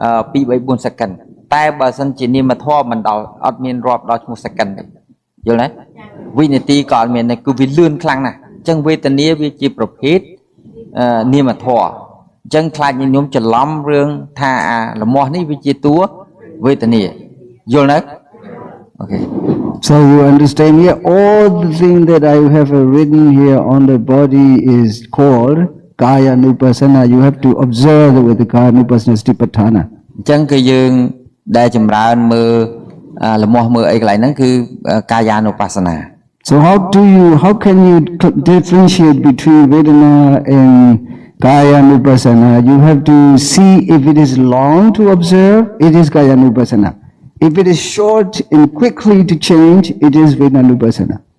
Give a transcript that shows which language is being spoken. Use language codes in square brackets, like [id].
[km] 2 3 4 second តែបើសិនជានាមធម៌មិនដល់អត់មានរាប់ដល់ឈ្មោះ second ទេយល់ទេវិនាទីក៏អត់មានដែរគឺវាលឿនខ្លាំងណាស់អញ្ចឹងវេទនាវាជាប្រភេទនាមធម៌អញ្ចឹងខ្លាចញញោមច្រឡំរឿងថាអាលមាស់នេះវាជាតួវេទនាយល់ទេអូខេ [en] So you understand here, all the things that I have written here on the body is called Kaya Nupassana. You have to observe with the Kaya Nupassana Satipatthana. [km] អញ្ចឹងគឺយើងដែលចម្រើនមើលលមាស់មើលអីកន្លែងហ្នឹងគឺកាយានុបស្សនា [en] So how can you differentiate between Vedana and Kaya Nupassana? You have to see if it is long to observe, it is Kaya Nupassana. If it is short and quickly to change, it is Vedana Nupassana.